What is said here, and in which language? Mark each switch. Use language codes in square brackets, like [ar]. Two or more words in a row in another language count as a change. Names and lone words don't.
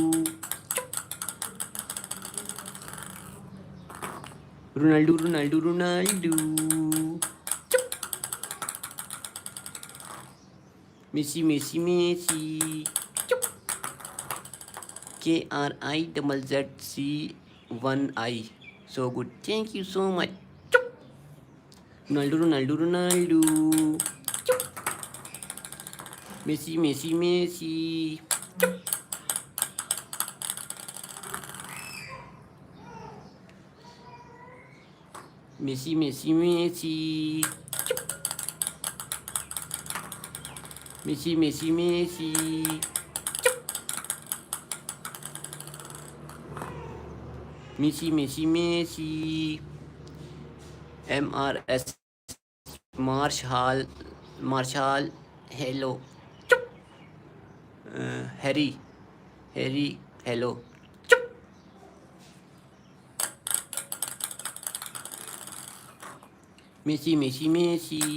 [en] Ronaldo, Ronaldo, Ronaldo. Messi, Messi, Messi. KRIZZC1I. So good. Thank you so much. Ronaldo, Ronaldo, Ronaldo. Messi, Messi, Messi. Messi, Messi, Messi. Messi, Messi, Messi. Messi, Messi, Messi. MRS Marshall, Marshall. Hello. Harry, Harry. Hello. Messi, Messi, Messi.